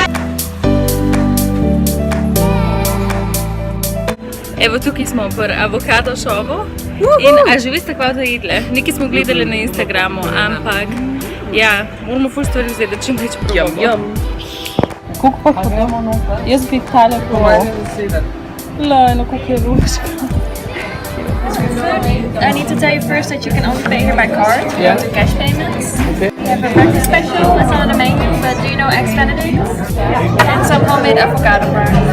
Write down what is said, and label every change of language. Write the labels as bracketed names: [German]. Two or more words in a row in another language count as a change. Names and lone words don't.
[Slovenian] Evo, tukaj smo pri avokado showu in a že veste, kaj da jedle? Nekaj smo gledali na Instagramu, ampak ja, moramo ful stvari vzeti, da čim več probamo. Koliko pa hodimo noter? Jaz bi tale probal. Lajno, koliko je ruška. [English] I need to tell you first that you can only pay here by card. Yeah. Do cash payments. Okay. We have a breakfast special, that's not on the menu, but do you know eggs Benedict? And some homemade avocado fries.